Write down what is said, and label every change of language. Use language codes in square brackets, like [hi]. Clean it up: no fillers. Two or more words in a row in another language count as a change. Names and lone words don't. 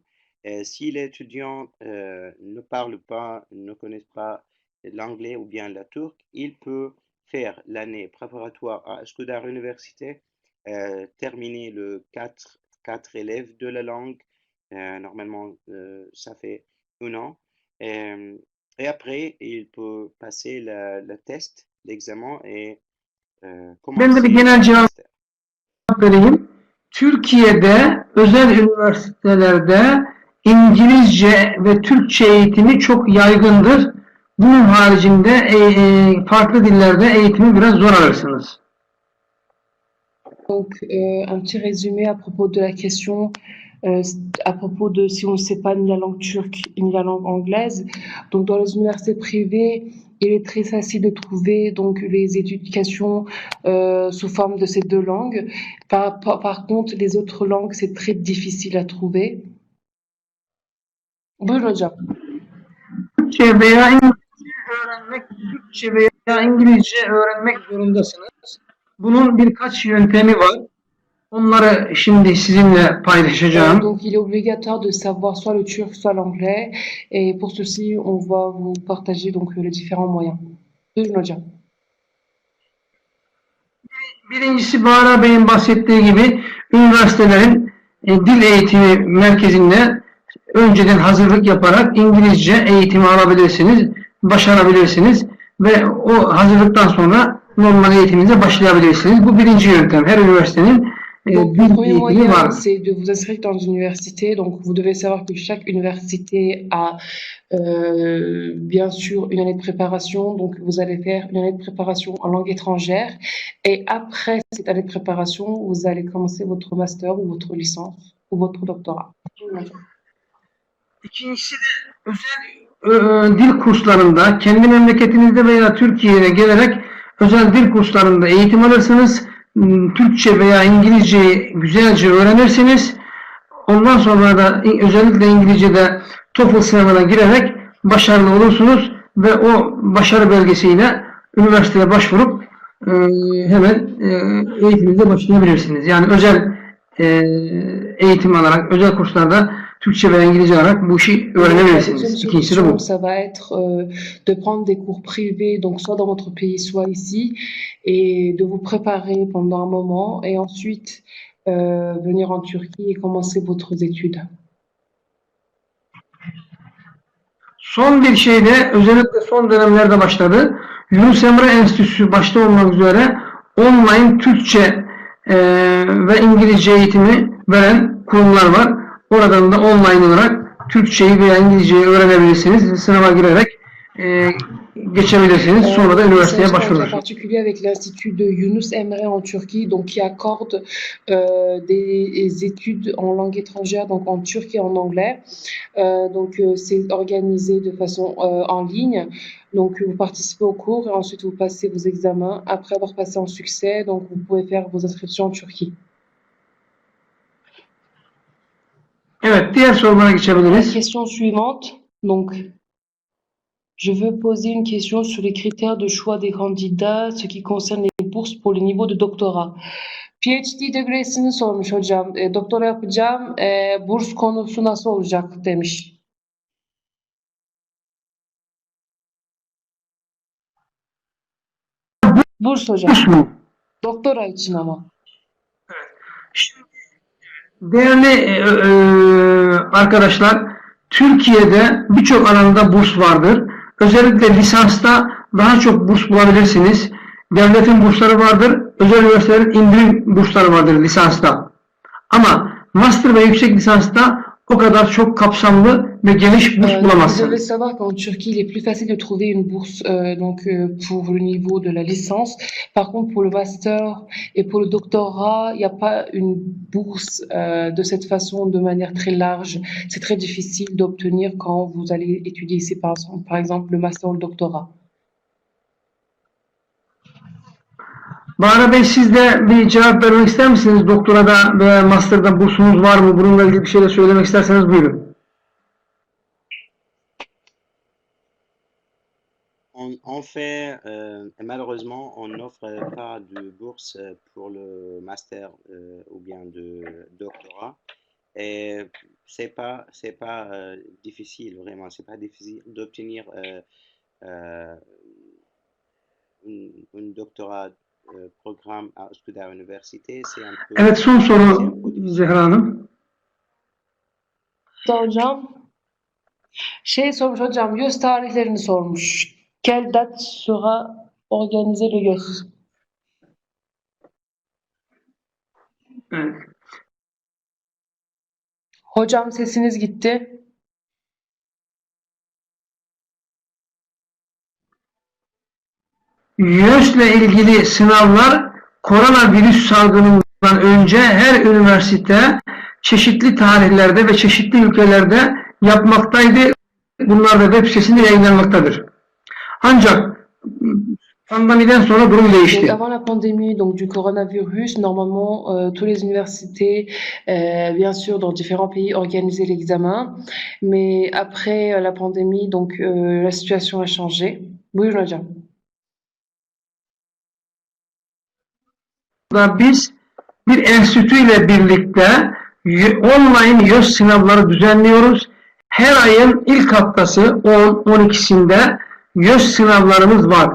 [fr] Si l'étudiant ne parle pas, ne connaît pas l'anglais ou bien la turque, il peut faire l'année préparatoire à Üsküdar Université, terminer le 4 élèves de la langue. Normalement, ça fait 1 an. Et après, il peut passer le test, l'examen et [tr] Ben de bir [fr] commencer [tr] genel [fr] le [tr] cevap [fr] master. [tr] vereyim. Türkiye'de özel üniversitelerde İngilizce ve Türkçe eğitimi çok yaygındır. Bunun haricinde farklı dillerde eğitimi biraz zor alırsınız. [fr] Donc, un petit résumé à propos de la question, à propos de si on ne sait pas ni la langue turque ni la langue anglaise. Donc, dans les universités privées, il est très facile de trouver donc les éducations sous forme de ces deux langues. Par contre, les autres langues, c'est très difficile à trouver. [tr] Buyurun hocam. Türkçe veya İngilizce öğrenmek zorundasınız. Bunun birkaç yöntemi var. Onları şimdi sizinle paylaşacağım. [fr] Donc, il est obligatoire de savoir soit le turc, soit l'anglais. Et pour ceci, on va vous partager donc les différents moyens. [tr] Buyurun hocam. Birincisi Bahara Bey'in bahsettiği gibi üniversitelerin dil eğitimi merkezinde önceden hazırlık yaparak İngilizce eğitimi alabilirsiniz, başarabilirsiniz ve o hazırlıktan sonra normal eğitiminize başlayabilirsiniz. Bu birinci yöntem. Her üniversitenin [fr] Donc, [tr] dil [fr] le premier [tr] eğitimi [fr] moyen, [tr] var. [fr] c'est de vous inscrire dans une université. Donc, vous devez savoir que chaque université a bien sûr une année de préparation. Donc, vous allez faire une année de préparation en langue étrangère. Et après cette année de préparation, vous allez commencer votre master ou votre licence ou votre doctorat. [tr] İkincisi de özel dil kurslarında kendi memleketinizde veya Türkiye'ye gelerek özel dil kurslarında eğitim alırsınız. Türkçe veya İngilizceyi güzelce öğrenirsiniz. Ondan sonra da özellikle İngilizce'de TOEFL sınavına girerek başarılı olursunuz ve o başarı belgesiyle üniversiteye başvurup hemen eğitiminize başlayabilirsiniz. Yani özel eğitim alarak, özel kurslarda Türkçe ve İngilizce alarak bu işi öğrenebilirsiniz. İkincisi de bu. [fr] Ça va être de prendre des cours privés, donc soit dans votre pays, soit ici, et de vous préparer pendant un moment, et ensuite venir en Turquie et commencer votre études. [tr] Son bir şey de özellikle son dönemlerde başladı. Yunus Emre Enstitüsü başta olmak üzere online Türkçe ve İngilizce eğitimi veren kurumlar var. Oradan da online olarak Türkçeyi veya İngilizceyi öğrenebilirsiniz. Sınava girerek geçebilirsiniz. Sonra da üniversiteye başvurursunuz. [fr] Particulier avec l'Institut de Yunus Emre en Turquie, donc qui accorde des études en langue étrangère, donc en turc et en anglais. Donc c'est organisé de façon en ligne. Donc vous participez aux cours et ensuite vous passez vos examens. Après avoir passé en succès, donc vous pouvez faire vos inscriptions en Turquie. [tr] Evet, diğer sorulara [fr] La [tr] geçebiliriz. [fr] question suivante, donc je veux poser une question sur les critères de choix des candidats, ce qui concerne les bourses pour le niveau de doctorat. [en] PhD degreesini [tr] sormuş hocam. Doktora yapacağım. Burs konusu nasıl olacak demiş. Burs hocam. Burs mu? Doktora için ama. Değerli arkadaşlar, Türkiye'de birçok alanda burs vardır. Özellikle lisansta daha çok burs bulabilirsiniz. Devletin bursları vardır, özel üniversitelerin indirim bursları vardır lisansta. Ama master ve yüksek lisansta o kadar çok kapsamlı ve geniş burs [fr] Vous devez [tr] bulamazsınız. [fr] savoir qu'en Turquie, il est plus facile de trouver une bourse pour le niveau de la licence. Par contre, pour le master et pour le doctorat, il n'y a pas une bourse de cette façon, de manière très large. C'est très difficile d'obtenir quand vous allez étudier ici, par exemple, le master ou le doctorat. [tr] Bahar Bey, siz de bir cevap vermek ister misiniz? Doktorada veya master'da bursunuz var mı? Bununla ilgili bir şey de söylemek isterseniz buyurun. [fr] En fait, malheureusement, on n'offre pas de bourse pour le master ou bien de doctorat. Et c'est pas difficile, vraiment, c'est pas difficile d'obtenir un doctorat programme à Üsküdar Üniversite. C'est un peu... [tr] Evet, son soru Zehra Hanım. Hocam, sormuş hocam, YÖS tarihlerini sormuş. [fr] Quelle date sera organisé le YÖS? [tr] Evet. Hocam sesiniz gitti. YÖS'le ilgili sınavlar koronavirüs salgınından önce her üniversite çeşitli tarihlerde ve çeşitli ülkelerde yapmaktaydı. Bunlar da web sitesinde yayınlanmaktadır. Ancak pandemiden sonra durum değişti. [fr] Donc, avant la pandémie donc, du coronavirus, normalement, toutes les universités, bien sûr, dans différents pays, organisaient l'examen. Mais après la pandémie, donc, la situation a changé. [tr] Buyurun hocam. Biz bir enstitüyle birlikte online YÖS sınavları düzenliyoruz. Her ayın ilk haftası 10-12'sinde YÖS sınavlarımız var.